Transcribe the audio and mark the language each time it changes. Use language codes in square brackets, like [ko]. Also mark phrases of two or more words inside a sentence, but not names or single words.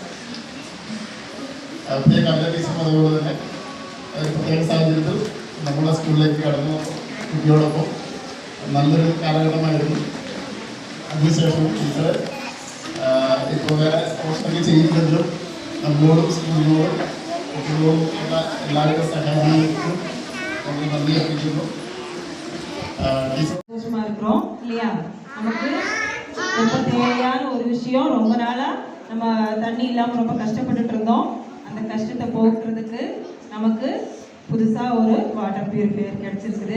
[ml] പുതിയ കവിത ടീച്ചറും അതുപോലെ തന്നെ പ്രത്യേക സാഹചര്യത്തിൽ നമ്മുടെ സ്കൂളിലേക്ക് കടന്നു കുട്ടിയോടൊപ്പം നല്ലൊരു കാലഘട്ടമായിരുന്നു. അതിനുശേഷം ടീച്ചർ ഇപ്പോൾ വേറെ കോഴ്സൊക്കെ ചെയ്യുന്നതിലും നമ്മളോടും സ്കൂളിനോടും കുട്ടികളോടും ഉള്ള എല്ലാവരുടെ സഹായങ്ങൾക്കും നമ്മൾ നന്ദി അർപ്പിക്കുന്നു. [ta] சந்தோஷமா இருக்கிறோம் இல்லையா? நமக்கு ரொம்ப தேவையான ஒரு விஷயம். ரொம்ப நாளா நம்ம தண்ணி இல்லாமல் ரொம்ப கஷ்டப்பட்டுட்டு இருந்தோம். அந்த கஷ்டத்தை போக்குறதுக்கு நமக்கு புதுசாக ஒரு [en] water purifier [ta] கிடைச்சிருக்குது.